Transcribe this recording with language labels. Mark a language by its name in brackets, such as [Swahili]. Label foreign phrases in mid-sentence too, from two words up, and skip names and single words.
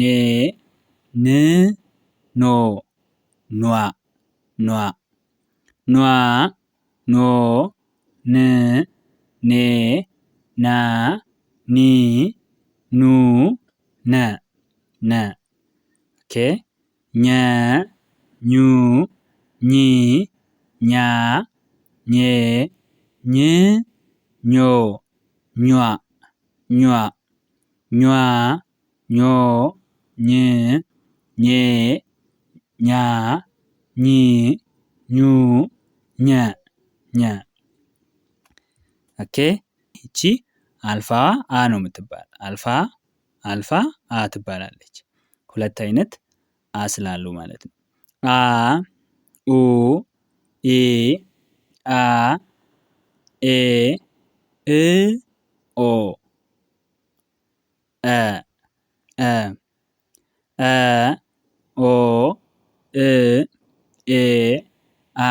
[Amharic] ን ኖ ኗ ኗ ኗ ኖ ን ኔ ና ኒ ኑ ነ ነ ኦኬ ኘ ኙ ኚ ኛ ኜ ኝ ኞ ኟ ኟ ኟ ኞ ኝ ኜ ኛ ኚ ኙ ኘ ኘ ኦኬ ይቺ አልፋ አ ነው የምትባል። አልፋ አ ትባላለች። ሁለት አይነት አ ስላሉ ማለት ነው። አ ኡ ኢ አ ኤ እ ኦ እ እ እ ኦ እ ኤ አ